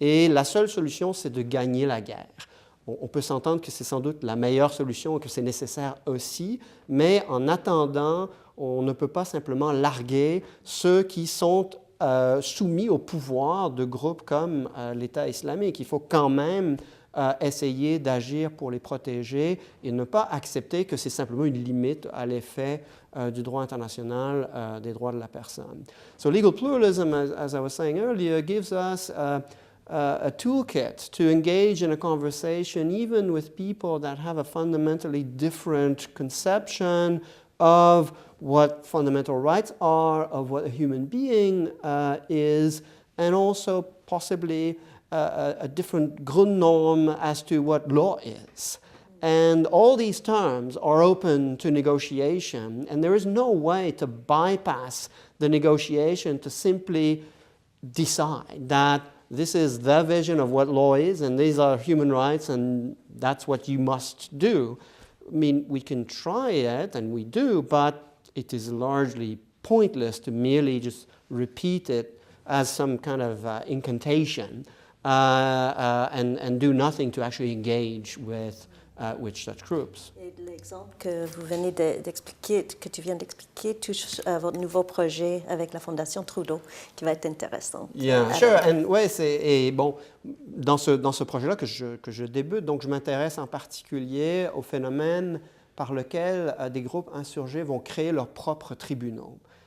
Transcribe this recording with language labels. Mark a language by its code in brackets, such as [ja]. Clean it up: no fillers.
[fr] Et la seule solution, c'est de gagner la guerre. On peut s'entendre que c'est sans doute la meilleure solution et que c'est nécessaire aussi, mais en attendant, on ne peut pas simplement larguer ceux qui sont soumis au pouvoir de groupes comme l'État islamique. Il faut quand même essayer d'agir pour les protéger et ne pas accepter que c'est simplement une limite à l'effet du droit international des droits de la personne. [en] So legal pluralism, as I was saying earlier, gives us a toolkit to engage in a conversation even with people that have a fundamentally different conception of what fundamental rights are, of what a human being is, and also possibly a different Grundnorm as to what law is. And all these terms are open to negotiation, and there is no way to bypass the negotiation to simply decide that this is the vision of what law is, and these are human rights, and that's what you must do. I mean, we can try it, and we do, but it is largely pointless to merely just repeat it as some kind of incantation and do nothing to actually engage with such groups. [fr] Et l'exemple que vous venez d'expliquer, que tu viens d'expliquer, touche votre nouveau projet avec la Fondation Trudeau, qui va être intéressant. [en] Yeah, sure. [fr] And ouais, et bon, dans ce projet-là que je débute, donc je m'intéresse en particulier au phénomène par lequel des groupes insurgés vont créer leurs propres tribunaux.